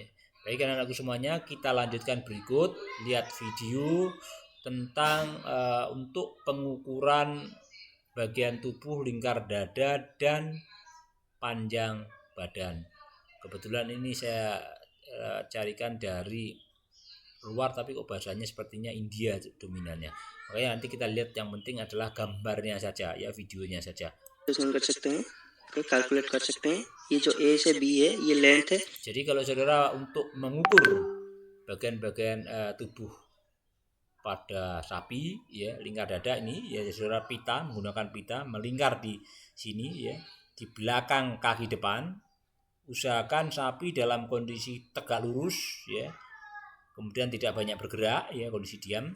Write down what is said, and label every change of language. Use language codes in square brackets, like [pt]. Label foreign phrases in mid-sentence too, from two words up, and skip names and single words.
[id] Baik anak-anakku semuanya, kita lanjutkan berikut, lihat video tentang untuk pengukuran bagian tubuh lingkar dada dan panjang badan. Kebetulan ini saya carikan dari luar, tapi kok bahasanya sepertinya India dominannya. Makanya nanti kita lihat, yang penting adalah gambarnya saja ya, videonya saja. [hi] कैलकुलेट कर सकते हैं ये जो A से B है ये लेंथ है. [id] Jadi kalau saudara untuk mengukur bagian-bagian tubuh pada sapi, ya lingkar dada ini ya saudara, pita, menggunakan pita melingkar di sini ya, di belakang kaki depan. Usahakan sapi dalam kondisi tegak lurus ya, kemudian tidak banyak bergerak ya, kondisi diam.